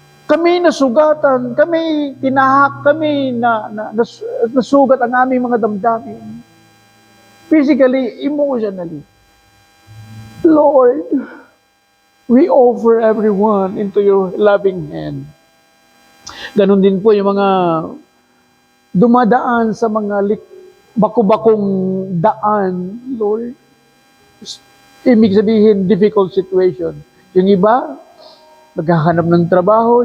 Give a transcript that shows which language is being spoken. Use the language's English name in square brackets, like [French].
[Filipino] Kami nasugatan, kami tinahak, kami nasugat ang aming mga damdamin. [English] Physically, emotionally. Lord, we offer everyone into your loving hand. [Filipino] Ganon din po yung mga dumadaan sa mga baku-bakong daan, Lord. Ibig sabihin, [English] difficult situation. [Filipino] Yung iba, naghahanap ng trabaho.